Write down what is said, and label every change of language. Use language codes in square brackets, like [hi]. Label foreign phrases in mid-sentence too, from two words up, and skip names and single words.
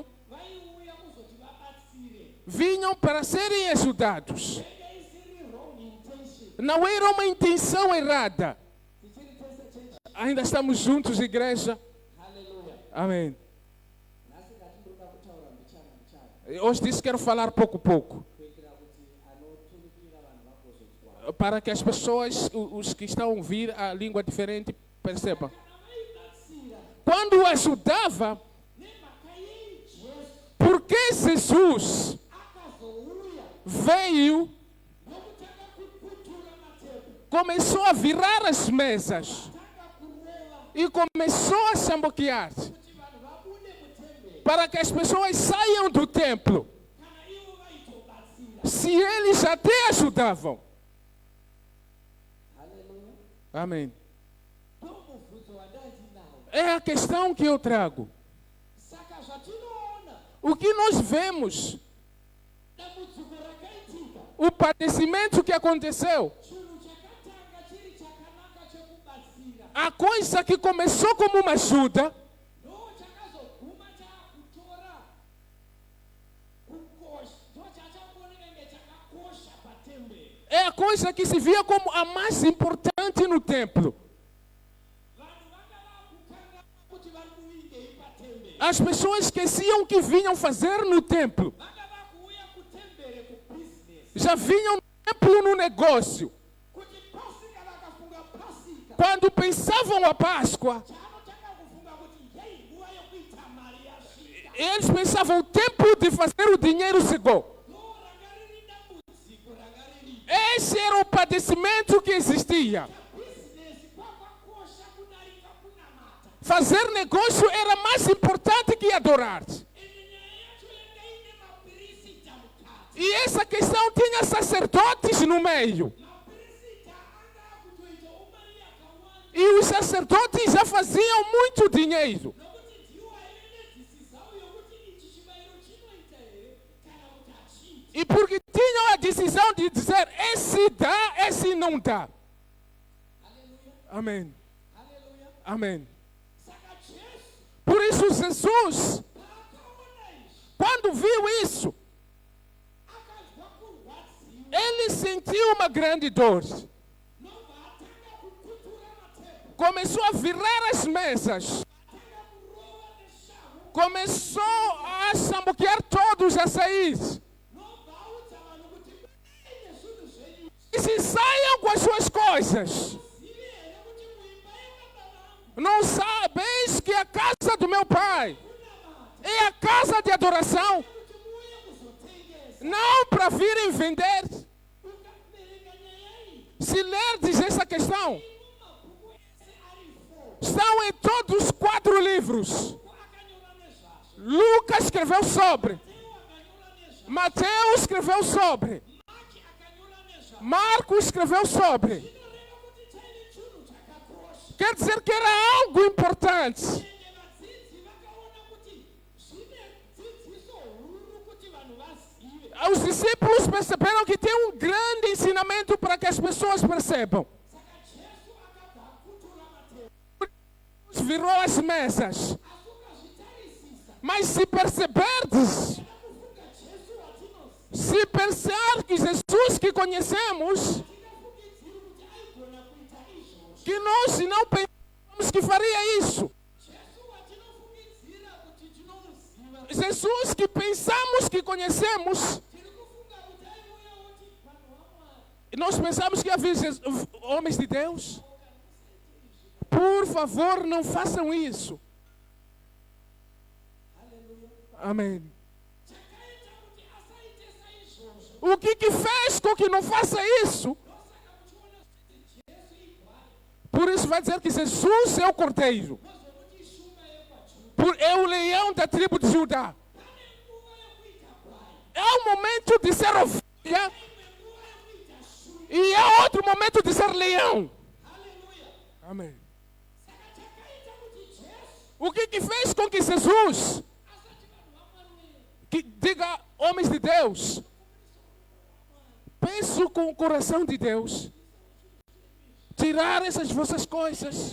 [sn] vaiuya kuzoti vabatsire [pt] vinham para serem ajudados. [sn] yanga isiri [en] wrong intention [pt] Não era uma intenção errada. [sn] tichiri tese chechi [pt] Ainda estamos juntos, igreja. [sn] haleluya [pt] Amém. [sn] nhasi ngatindoda kutaura mbichana [pt] Hoje disse que quero falar pouco a pouco. [sn] kuitira kuti anoturukira vanhu vagozozwa [pt] Para que as pessoas, os que estão a ouvir a língua diferente, percebam. [sn] kana vaibatsira [pt] Quando ajudava, [sn] nemhaka yei jesu [pt] por que Jesus [sn] akazouya [pt] veio, [sn] nokutanga kukutura matebho [pt] começou a virar as mesas [sn] tanga kurova [pt] e começou a chamboquear [sn] kuti vanhu vabude mutemberi [pt] para que as pessoas saiam do templo. [sn] kana ivo vaitobatsira [pt] Se eles até ajudavam. [sn] haleluya [pt] Amém. [sn] ndomubvunzo wandandinawo [pt] É a questão que eu trago. [sn] saka zvatinoona [pt] O que nós vemos, [sn] dambudziko rakaitika [pt] o padecimento que aconteceu, [sn] chinhu chakatanga chiri chakanaka chekubatsira [pt] a coisa que começou como uma ajuda, [sn] ndo chakazoguma chakutora kukosha ndo chachangooneka nge chakakosha patemberi [pt] é a coisa que se via como a mais importante no templo. [sn] vanhu vanga vakukangana kuti vari kuingei patemberi [pt] As pessoas esqueciam o que vinham fazer no templo. [sn] vanga vakuuya kutembere kubhizinesi [pt] Já vinham no templo no negócio. [sn] kuti pasika vakafunga pasika [pt] Quando pensavam a Páscoa, [sn] chaanotanga kufunga kuti yei nguva yokuita mari yasvika [pt] eles pensavam o tempo de fazer o dinheiro chegou. [sn] ndo ranga riri dambudziko [pt] agradecimento que existia. [sn] bhizinesi kwakakosha kudarika kunamata. [pt] Fazer negócio era mais importante que adorar. [sn] Ende nyaya yacho yanga ine mapirisita mukati. [pt] E essa questão tinha sacerdotes no meio. [sn] Mapirisita anga kutoita umari yakawanda. [pt] E os sacerdotes já faziam muito dinheiro. [sn] Nokuti ndiwo aine dzidzisawo yokuti ichi chibayiro chinoita here kana kuti hachiti. [pt] E porque tinham a decisão de dizer, esse dá, esse não dá. [sn] Haleluya. [pt] Amém. [sn] Haleluya. [pt] Amém. [sn] Saka Jesu [pt] Por isso Jesus, [sn] paakaona izvi [pt] quando viu isso, [sn] akazwa kurwadziwa [pt] ele sentiu uma grande dor. [sn] nobva atanga kukutura matebho [pt] Começou a virar as mesas. [sn] atanga kurova neshangu [pt] Começou a sambuquear todos a sair. [sn] nobva audza vanhu kuti muende zvinhu zvenyu [pt] E se saiam com as suas coisas. [sn] zivi here kuti muimba yababa vangu [pt] Não sabeis que a casa do meu pai [sn] kunamata [pt] é a casa de adoração, [sn] kuti muuye kuzotengesa [pt] não para virem vender. [sn] ukaverenga nyaya iyi [pt] Se lerdes essa questão, [sn] mumabhuku ese ari 4 [pt] estão em todos os 4 livros. [sn] akanyora nezvazvo [pt] Lucas escreveu sobre, [sn] teo akanyora nezvazvo [pt] Mateus escreveu sobre, [sn] maki akanyora nezvazvo [pt] Marcos escreveu sobre. [sn] zvinoreva kuti chaine chinhu chakakosha [pt] Quer dizer que era algo importante. [sn] ende vadzidzi vakaona kuti zvine dzidziso huru kuti vanhu vazive [pt] Os discípulos perceberam que tem um grande ensinamento para que as pessoas percebam. [sn] saka jesu akabva akutura mateo [pt] Virou as mesas. [sn] asi ukazvitarisisa [pt] Mas se perceberdes, [sn] kufunga jesu watinoziva [pt] se pensar que Jesus que conhecemos, [sn] tingafungidziri kuti aigona kuita izvozvo [pt] que nós não pensamos que faria isso. [sn] jesu watinofungidzira kuti tinomuziva [pt] Jesus que pensamos que conhecemos, [sn] tiri kufunga kuti aiuya kuti vanhu vamwari [pt] nós pensamos que havia homens de Deus. Por favor, não façam isso. [sn] haleluya [pt] Amém. [sn] chakaita kuti asaite saizvozvo [pt] O que fez com que não faça isso? [sn] ndosaka muchiona kuti jesu igwai [pt] Por isso vai dizer que Jesus é o cordeiro. [sn] nozokuti shumba yekwajudha [pt] É o leão da tribo de Judá. [sn] pane nguva yekuita gwai [pt] É o momento de ser ovelha [sn] imwe nguva yekuita shumba [pt] e é outro momento de ser leão. [sn] haleluya [pt] Amém. [sn] saka chakaita kuti jesu [pt] O que fez com que Jesus, [sn] asati vanhu vamwari [pt] que diga homens de Deus, penso com o coração de Deus, tirar essas vossas coisas.